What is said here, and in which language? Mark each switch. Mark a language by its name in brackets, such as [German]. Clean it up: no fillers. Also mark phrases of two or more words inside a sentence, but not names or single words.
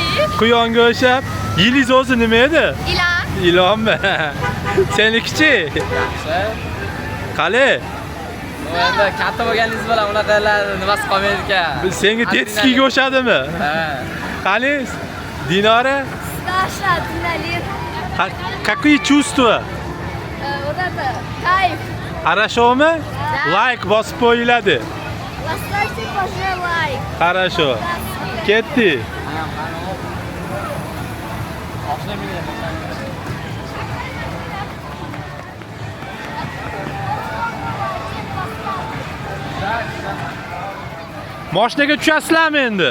[Uzbek] Quyonga o'xshab. Yiliz o'zi nima edi? Ilon. Ilonmi? Senikichi? Qali? Endi katta bo'lganingiz bilan unaqalar nimasi qolmaydi ekan. Senga tetskiga o'xshadimi? Ha. Qali? Dinora? [Russian] Страшно, адреналин. Какие чувства? Вот это, кайф. Хорошоmi? [Uzbek] Like bosib qo'yiladi. [Russian] Поставьте, пожалуйста, лайк. Хорошо. [Uzbek] Ketdi. Moshinaga tushasizlarmi endi?